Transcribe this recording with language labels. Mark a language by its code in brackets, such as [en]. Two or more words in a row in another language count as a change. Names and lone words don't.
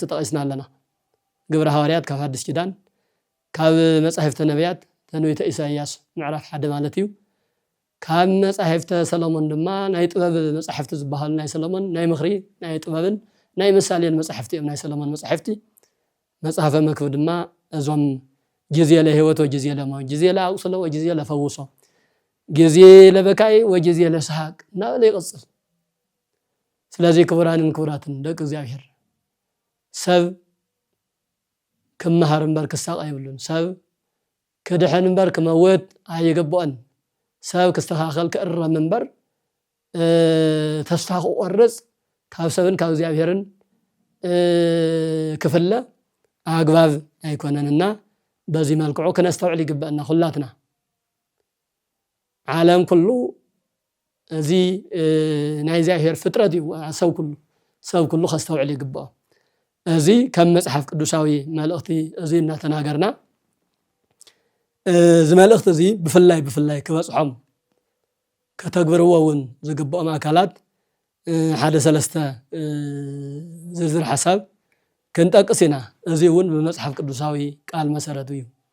[ti] ጠቂስና ኣለና ግብረ ሐዋርያት ካብ ሐዲስ ኪዳን ካብ መጻሕፍተ ነቢያት ተንቢተ ኢሳይያስ ምዕራፍ 1 ማለት እዩ ካብ መጻሕፍተ ሰሎሞን ድማ ናይ ጥበብ መጻሕፍቲ ዝበሃሉ ናይ ሰሎሞን ናይ ምኽሪ ናይ ጥበብን ናይ ምሳሌን መጻሕፍቲ እዮም ናይ ሰሎሞን መጻሕፍቲ መጽሐፈ መክብብ ድማ እዞም [gez] ጊዜ ለህይወት ወጊዜ ለሞት ጊዜ ለአቁስሎ ወጊዜ ለፈውሶ ጊዜ ለበካይ ወጊዜ ለሰሐቅ [ti] እናበለ ይቀጽል ስለዚህ ክቡራንን ክቡራትን ደቂ እግዚአብሔር ሰብ ከመሃር እምበር ክሳቅ አይብሉን ሰብ ከድሕን እምበር ክመወት አይገባን ሰብ ክስተኻኸል ክእረም እምበር ተስፋ ክቆርጽ ካብ ሰብን ካብ እግዚአብሔርን ክፍለ አግባብ አይኮነንና በዚህ መልክዑ ከነስተውዕል ይግባእና ሁላትና ዓለም ኩሉ እዚ ናይ እግዚአብሔር ፍጥረት እዩ ሰብ ኩሉ ከስተውዕል ይግባእ እዚ ከም መጽሐፍ ቅዱሳዊ መልእኽቲ እዚ እናተናገርና እዚ መልእኽቲ እዚ ብፍላይ ክበጽሖም ከተግብርዎውን ዝግባኦም አካላት ሓደ ሰለስተ ዝርዝር ሓሳብ ክንጠቅስ ኢና እዚ እውን ብመጽሐፍ ቅዱሳዊ ቃል መሰረት እዩ